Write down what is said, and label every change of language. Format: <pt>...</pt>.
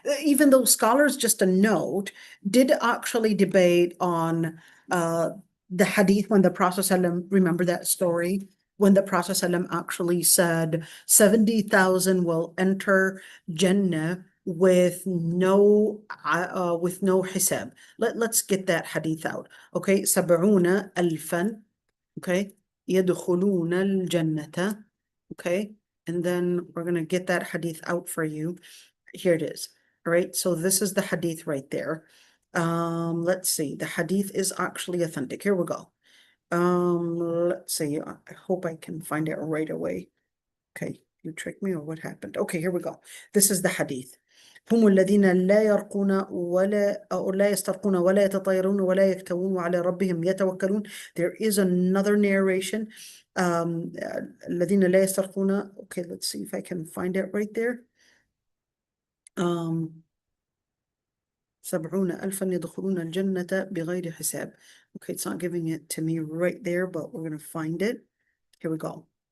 <en>Even though scholars, just a note, did actually debate on the hadith when the Prophet ﷺ, remember that story? When the Prophet ﷺ actually said 70,000 will enter Jannah with no hisab. Let's get that hadith out.</en> <ar>Okay, سبعون ألفا. Okay, يدخلون الجنة.</ar> <en>Okay, and then we're going to get that hadith out for you. Here it is. All right, so this is the hadith right there. Let's see. The hadith is actually authentic. Here we go. Let's see. I hope I can find it right away. Okay, you tricked me, or what happened? Okay, here we go. This is the hadith.</en> <ar>هم الذين لا يرقون ولا أو لا يسترقون ولا يتطيرون ولا يكتوون وعلى ربهم يتوكلون.</ar> <en>There is another narration.</en> <ar>الذين لا يسترقون.</ar> <en>Okay, let's see if I can find it right there.</en> <ar>70,000 يدخلون الجنة بغير حساب.</ar> <en>Okay, it's not giving it to me right there, but we're going to find it. Here we go.</en>